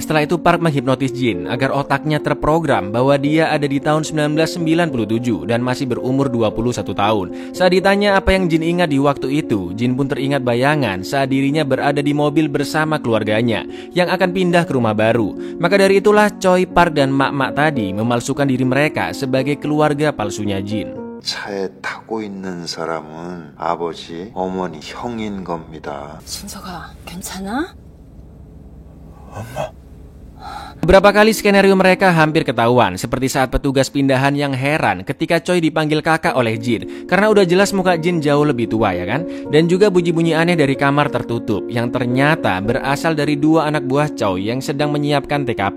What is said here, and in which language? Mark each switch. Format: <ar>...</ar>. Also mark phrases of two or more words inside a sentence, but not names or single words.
<id>Setelah itu Park menghipnotis Jin agar otaknya terprogram bahwa dia ada di tahun 1997 dan masih berumur 21 tahun. Saat ditanya apa yang Jin ingat di waktu itu, Jin pun teringat bayangan saat dirinya berada di mobil bersama keluarganya yang akan pindah ke rumah baru. Maka dari itulah Choi, Park, dan mak-mak tadi memalsukan diri mereka sebagai keluarga palsunya Jin.</id> <ko>차에 타고 있는 사람은 아버지, 어머니, 형인 겁니다. 준서가 괜찮아?</ko> <id>Beberapa kali skenario mereka hampir ketahuan, seperti saat petugas pindahan yang heran ketika Choi dipanggil kakak oleh Jin, karena udah jelas muka Jin jauh lebih tua ya kan? Dan juga bunyi-bunyi aneh dari kamar tertutup yang ternyata berasal dari dua anak buah Choi yang sedang menyiapkan TKP.</id>